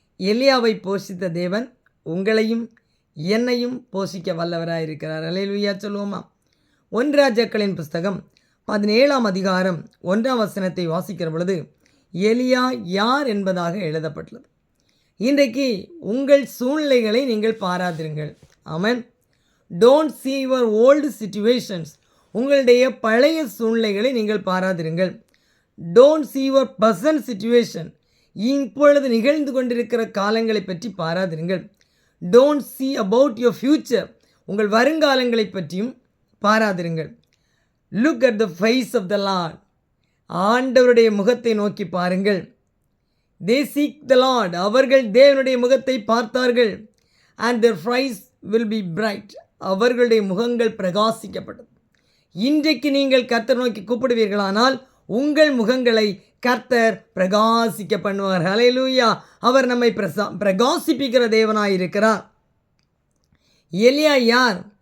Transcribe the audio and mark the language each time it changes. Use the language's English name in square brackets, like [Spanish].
[Tamil] எலியாவை போஷித்த தேவன் உங்களையும் என்னையும் போஷிக்க வல்லவராயிருக்கிறார். அல்லேலூயா சொல்லுவோமா? 1 ராஜாக்களின் புஸ்தகம் 17ஆம் அதிகாரம் 1ஆம் வசனத்தை வாசிக்கிற பொழுது எலியா யார் என்பதாக எழுதப்பட்டுள்ளது. இன்றைக்கு உங்கள் சூழ்நிலைகளை நீங்கள் பாராதிருங்கள். ஆமென். [English] Don't see your old situations. [Tamil] உங்களுடைய பழைய சூழ்நிலைகளை நீங்கள் பாராதிருங்கள். [English] Don't see your present situation. [Tamil] இப்பொழுது நிகழ்ந்து கொண்டிருக்கிற காலங்களை பற்றி பாராதிருங்கள். [English] Don't see about your future. [Tamil] உங்கள் வருங்காலங்களை பற்றியும் பாராதிருங்கள். [English] Look at the face of the Lord. [Tamil] ஆண்டவருடைய முகத்தை நோக்கி பாருங்கள். [English] they seek the Lord. [Tamil] அவர்கள் தேவனுடைய முகத்தை பார்த்தார்கள். [English] and their face will be bright. [Tamil] அவர்களுடைய முகங்கள் பிரகாசிக்கப்பட்டது. இன்றைக்கு நீங்கள் கர்த்தர் நோக்கி கூப்பிடுவீர்களானால் உங்கள் முகங்களை கர்த்தர் பிரகாசிக்க பண்ணுவார். ஹல்லேலூயா. அவர் நம்மை பிரகாசிப்பிக்கிற தேவனாயிருக்கிறார். எலியா யார்?